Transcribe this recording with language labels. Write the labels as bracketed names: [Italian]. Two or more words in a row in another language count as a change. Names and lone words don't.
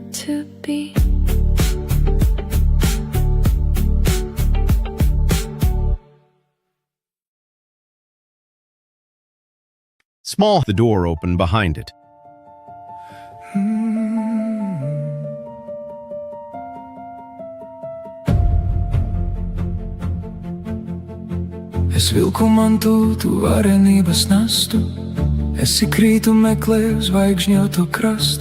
[English] to be. Small, the door opened behind it. [Latvian] Es vilku mantu, tu varenības nastu. Es ik rītu meklēju zvaigžņoto krastu.